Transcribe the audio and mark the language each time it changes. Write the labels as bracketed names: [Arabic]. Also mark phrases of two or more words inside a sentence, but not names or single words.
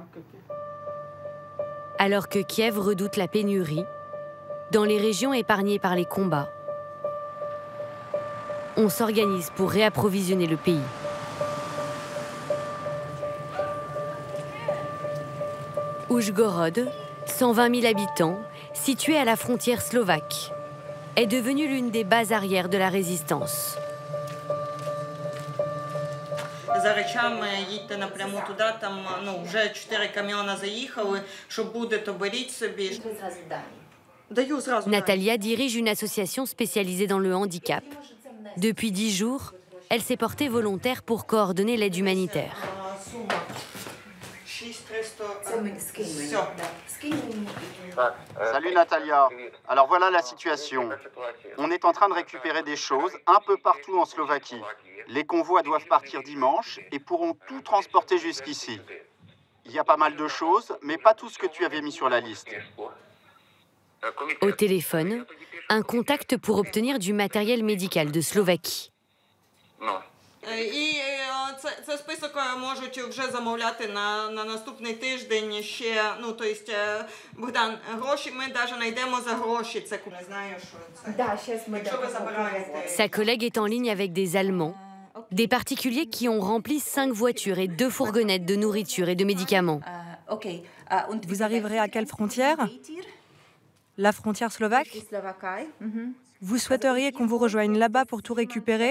[French] Alors que Kiev redoute la pénurie, dans les régions épargnées par les combats, on s'organise pour réapprovisionner le pays. Oujgorod, 120 000 habitants, situé à la frontière slovaque, est devenue l'une des bases arrières de la résistance. [Ukrainian] За речами їдьте напряму туди, там вже 4 каміони заїхали, що буде, то беріть собі. [French] Natalia dirige une association spécialisée dans le handicap. Depuis 10 jours, elle s'est portée volontaire pour coordonner l'aide humanitaire. Salut Natalia. Alors voilà la situation. On est en train de récupérer des choses un peu partout en Slovaquie. Les convois doivent partir dimanche et pourront tout transporter jusqu'ici. Il y a pas mal de choses, mais pas tout ce que tu avais mis sur la liste. Au téléphone, un contact pour obtenir du matériel médical de Slovaquie. [Ukrainian] І це список можуть вже замовляти на наступний тиждень ще, ну, [Russian] то есть, [Ukrainian] Богдан, гроші ми навіть знайдемо за гроші, це не знаю, що це. Якщо ви забираєте. [French] Sa collègue est en ligne avec des Allemands, des particuliers qui ont rempli 5 voitures et 2 fourgonnettes de nourriture et de médicaments. Vous arriverez à quelle frontière? La frontière slovaque? Vous souhaiteriez qu'on vous rejoigne là-bas pour tout récupérer?